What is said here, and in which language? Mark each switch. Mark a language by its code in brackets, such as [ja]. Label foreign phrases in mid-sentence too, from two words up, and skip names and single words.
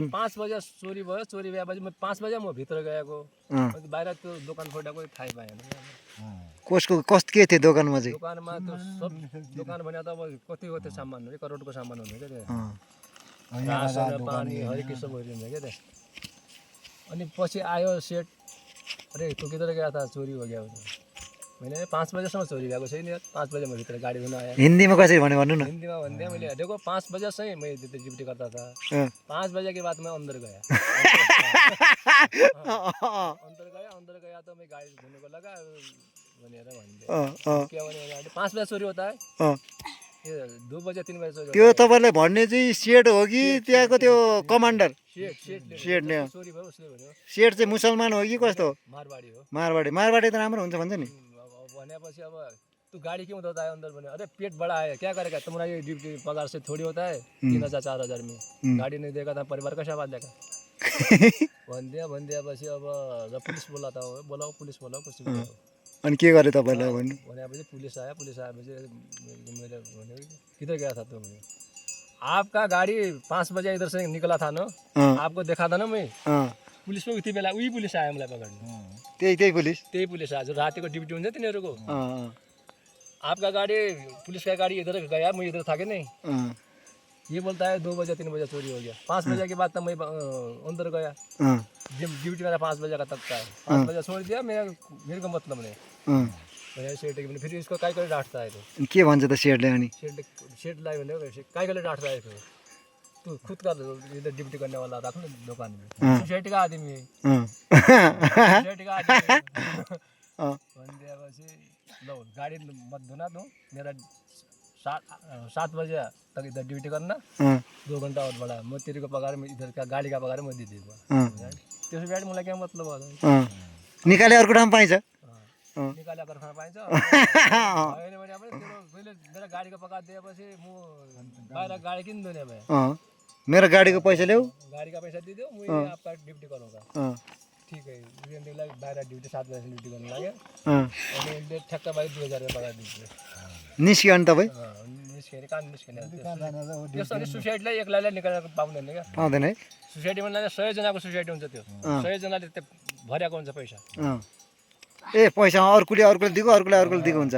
[ne] 5 बजे चोरी भयो चोरी भएपछि म 5 बजे म भित्र गएको बाहिर त्यो दोकान फोटाको थाहै पाएन कस्तो के थियो दोकानमा चाहिँ दोकानमा त्यो सब दोकान भने त अब कति कति सामान हो करोडको सामान हुने क्या त्यो रासन पानी हरेक किसिमहरू हुन्छ क्या त्यो अनि पछि आयो सेट अरे तँ [hi] किधर गया था चोरी हो गया मैंने [ne] 5 बजेसम्म चोरी भएको छैन यार 5 बजे म भित्र गाडी हुन आयो हिन्दीमा कसरी भन्नु न [hi] हिंदी में बंदे मैले देखो 5 बजे से मैं ड्यूटी करता था 5 बजे के बाद मैं अंदर गया अंदर गया तो मैं गाड़ी धोने को लगा [ne] भनेर भन्दै के भने [hi] 5 बजे चोरी होता है ये 2 बजे 3 बजे चोरी [ne] त्यो तपाईले भन्ने चाहिँ सेट हो कि त्यहाँको त्यो कमान्डर सेट ने चोरी भयो उसले भन्यो सेट चाहिँ मुसलमान हो कि कस्तो हो मारवाडी हो मारवाडी त राम्रो हुन्छ भन्छ नि [hi] भनेपछि अब तू गाड़ी क्यों धोता है अंदर बने अरे पेट बड़ा है क्या करेगा तुम्हारा ये ड्यूटी पगार से थोड़ी होता है 3000 4000 में गाड़ी नहीं देगा तो परिवार कैसा पालेगा भनिदिया पछि अब जब पुलिस बोलाता हो बोलाओ पुलिस बोलाओ कुछ [ne] अनि के गरे तपाईलाई भन्नु भनेपछि पुलिस आएपछि मैले भने [hi] किधर गया था तुम आपका गाड़ी 5 बजे इधर से निकला था ना आपको देखा था ना मैं पुलिस में [ne] उति बेला उही पुलिस आयो मलाई पकड्नु त्यही पुलिस आयो जो रातिको ड्युटी हुन्छ तिनीहरूको [hi] आपका गाड़ी पुलिस का गाड़ी इधर गया मैं इधर था कि नहीं ये बोलता है 2 बजे 3 बजे चोरी हो गया 5 बजे के बाद तो मैं अंदर गया ड्यूटी मेरा 5 बजे का तक का है 5 बजे छोड़ दिया मेरे को मतलब नहीं सेट फिर इसको काय करे डांटता है तो [ne] के भन्छ त सेटले अनि [hi] सेट लाई भने काय करे डांटता है फिर तू खुद का इधर ड्यूटी करने वाला रख ना दुकान में सोसाइटी का आदमी है सोसाइटी का आदमी बन दिया बस लो गाड़ी मत धोना दो मेरा 7 बजे तक इधर ड्यूटी करना 2 घंटा और बड़ा मैं तेरे को पगार में इधर का गाड़ी का पगार मैं दे दूंगा [ne] त्यसो गाडी मलाई के मतलब हो निकाले अर्को ठाउँ पाइन्छ निकाले अर्को ठाउँ पाइन्छ हैन भने अब तेरो मेरो गाडीको पगार दिएपछि म बाहिर गाडी किन दुने भए मेरो गाडीको पैसा ल्याऊ [hi] गाड़ी का पैसा दे दो मैं आपका ड्यूटी करूंगा ठीक है [ne] वीरेंद्रलाई बाहिर ड्यूटी 7 बजे ड्यूटी गर्न लाग्यो अनि उसले ठ्याक्क बाहिर 2000 रुपैयाँ पगार दिन्छ निस्क्यो अनि तपाईँ निस्केर कहाँ निस्किने त्यसरी सुसाइडलाई एक्लैलाई निकालेर पाउँदैन क्या पाउँदैन है सोसाइटीमा 100 जनाको सोसाइटी हुन्छ त्यो 100 जनाले त्यो भरेको हुन्छ पैसा ए पैसा अर्कोले दिएको अर्कोले दिएको हुन्छ